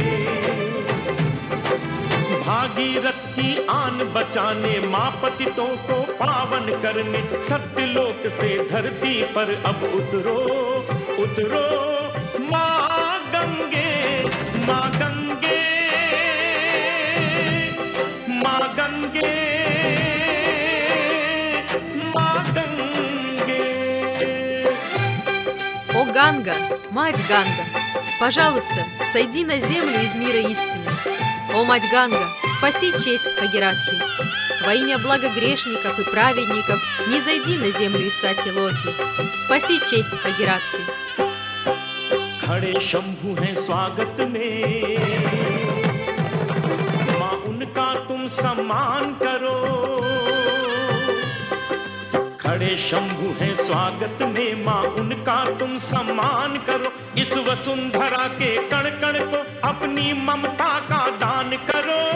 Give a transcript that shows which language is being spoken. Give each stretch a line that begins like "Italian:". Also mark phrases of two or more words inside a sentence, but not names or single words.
Hindi: भागीरथ की आन बचाने माँ पतितों को पावन करने सत्यलोक से धरती पर अब उतरो उतरो माँ गंगे माँ गंगे माँ गंगे माँ गंगे
Russian: О Ганга, мать Ганга, пожалуйста, сойди на землю из мира истины. О мать Ганга, спаси честь Бхагиратхи. Во имя блага грешников и праведников не зайди на землю из Сати Локи. Спаси честь Бхагиратхи.
Hindi: खड़े शंभु हैं स्वागत में माँ उनका तुम सम्मान करो खड़े शंभु हैं स्वागत में माँ उनका तुम सम्मान करो इस वसुंधरा के कण कण को अपनी ममता का दान करो